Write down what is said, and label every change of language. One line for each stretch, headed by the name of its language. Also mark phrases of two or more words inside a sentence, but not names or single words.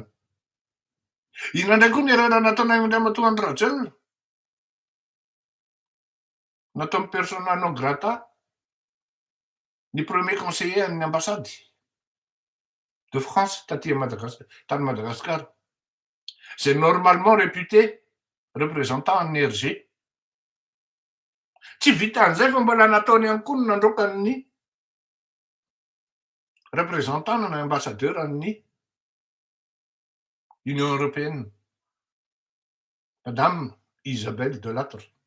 Malagasy: Inona ndray koa ny erreur nataon'ny Andriamatoa Andry Rajoelina? Natao amin'ny
Latin: persona non grata
Malagasy: ny
French: premier conseiller
Malagasy: amin'ny ambassady de France tany Madagasikara.
French: c'est normalement réputé représentant ny RG.
Malagasy: Tsy vitan'izay fa mbola nataony ihany koa no nandrokany représentant na ambassadeur amin'ny Union européenne, Madame Isabelle Delattre.